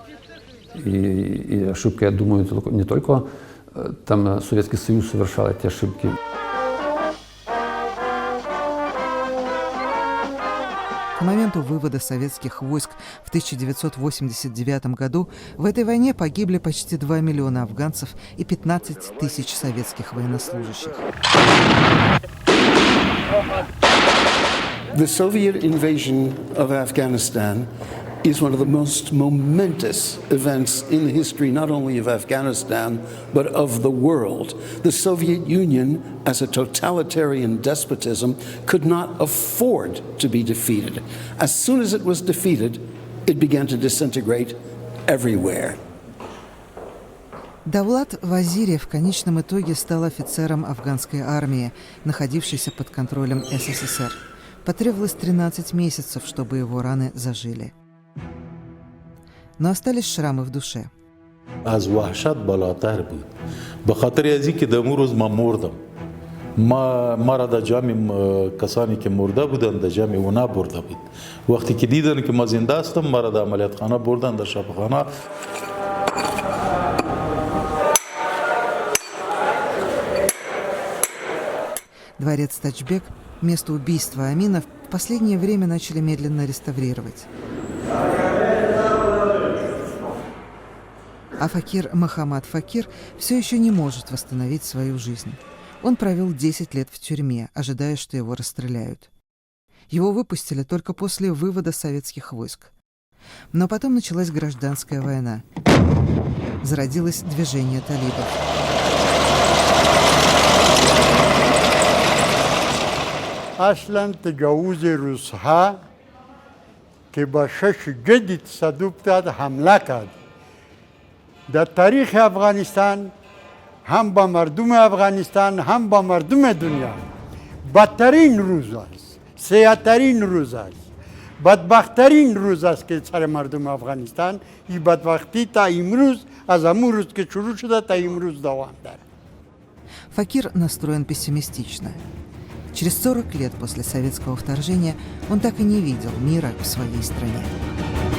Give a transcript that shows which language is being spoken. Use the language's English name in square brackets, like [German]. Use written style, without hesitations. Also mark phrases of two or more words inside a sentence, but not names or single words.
[Russian] И ошибка, я думаю, не только там Советский Союз совершал эти ошибки. К моменту вывода советских войск в 1989 году в этой войне погибли почти 2 миллиона афганцев и 15 тысяч советских военнослужащих. [English] The Soviet invasion of Afghanistan is one of the most momentous events in the history not only of Afghanistan but of the world. The Soviet Union, as a totalitarian despotism, could not afford to be defeated. As soon as it was defeated, it began to disintegrate everywhere. [Russian] Давлат Вазири в конечном итоге стал офицером афганской армии, находившейся под контролем СССР. Потребовалось 13 месяцев, чтобы его раны зажили. но остались шрамы в душе. [Persian] از وحشت بالاتر بود به خاطر از اینکه در اون روز من مردم ما را در جمع کسانی که مرده بودند در جمع اونا برده بود وقتی که دیدن که ما زنده هستم ما را در عملیات خانه بردن در شفاخانه. [Russian] Дворец Тачбек, место убийства Амина, в последнее время начали медленно реставрировать. А Факир Мохаммад Факир все еще не может восстановить свою жизнь. Он провел 10 лет в тюрьме, ожидая, что его расстреляют. Его выпустили только после вывода советских войск. Но потом началась гражданская война. Зародилось движение талибов. [Persian] اصلا تجاوز روسها که با 6 جدی تصادف داد حمله کرد در تاریخ افغانستان هم با مردم افغانستان هم با مردم دنیا بدترین روز است، سیاه‌ترین روز است، بدبختترین روز است که سر مردم افغانستان این بدبختی تا امروز از همون روز که شروع شده تا امروز دوام داره. [Russian] Факир настроен пессимистично. Через 40 лет после советского вторжения он так и не видел мира в своей стране.